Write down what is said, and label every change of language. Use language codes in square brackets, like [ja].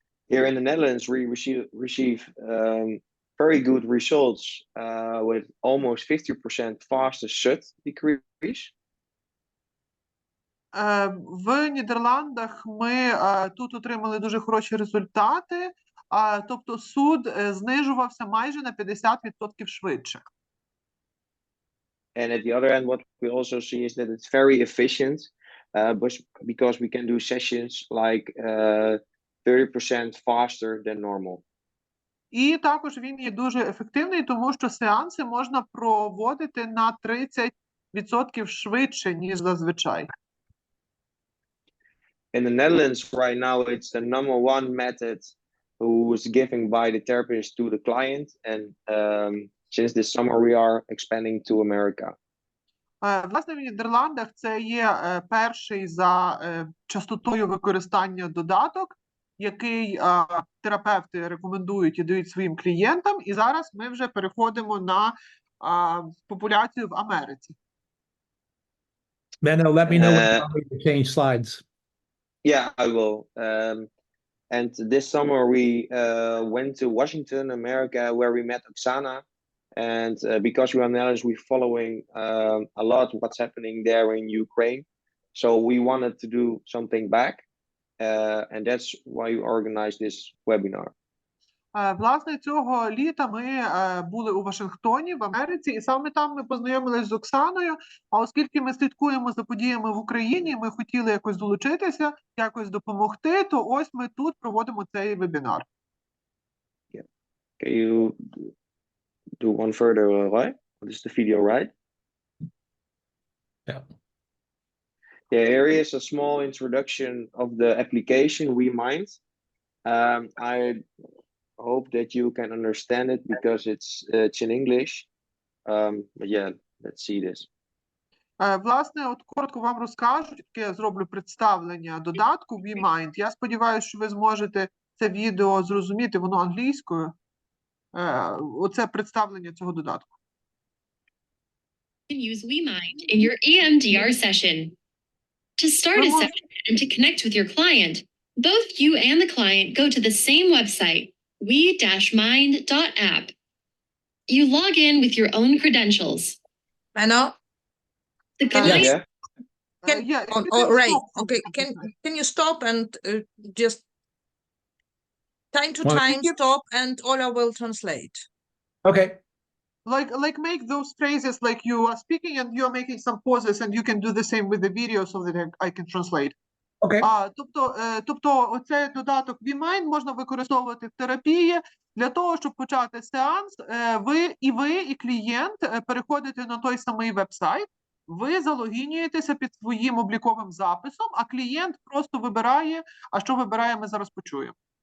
[en] Here in the Netherlands, we receive very good results with almost 50% faster SUD decrease. [uk] В Нідерландах ми тут отримали дуже хороші результати, тобто суд знижувався майже на 50% швидше. [en] And at the other end, what we also see is that it's very efficient, because we can do sessions like 30% faster than normal. [uk] І також він є дуже ефективний, тому що сеанси можна проводити на 30% швидше, ніж зазвичай. [en] in the Netherlands right now, it's the #1 method who is given by the therapist to the client. And since this summer, we are expanding to America. [uk] Власне, в Нідерландах це є перший за частотою використання додаток, який терапевти рекомендують і дають своїм клієнтам. І зараз ми вже переходимо на популяцію в Америці. [en] Menno, let me know when you want me to change slides. Yeah, I will. And this summer we went to Washington, America, where we met Oksana. And because we are Netherlands, we're following a lot what's happening there in Ukraine. So we wanted to do something back. And that's why we organized this webinar. [uk] Власне, цього літа ми були у Вашингтоні, в Америці, і саме там ми познайомилися з Оксаною. А оскільки ми слідкуємо за подіями в Україні, ми хотіли якось долучитися, якось допомогти, то ось ми тут проводимо цей вебінар. [en] Can you do one further right? This is the video, right? Yeah. Yeah, here is a small introduction of the application WeMind. I hope that you can understand it because it's in English. But yeah, let's see this. [uk] Власне, от коротко вам розкажу, таке зроблю представлення додатку WeMind. Я сподіваюся, що ви зможете це відео зрозуміти, воно англійською. Оце представлення цього додатку. [en] Use WeMind in your EMDR session. To start a session and to connect with your client, both you and the client go to the same website, we-mind.app. You log in with your own credentials. Menno? The client Yeah. Can, Yeah, if you oh, can right. stop. Okay. Can you stop and just time to Well, time stop and Ola will translate. Okay. Like make those phrases like you are speaking and you're making some pauses and you can do the same with the video so that I can translate. Okay. [uk] Тобто оцей додаток WeMind можна використовувати в терапії для того, щоб почати сеанс. Ви, і клієнт переходите на той самий веб-сайт, ви залогінюєтеся під своїм обліковим записом, а клієнт просто вибирає, а що вибирає, ми зараз почуємо.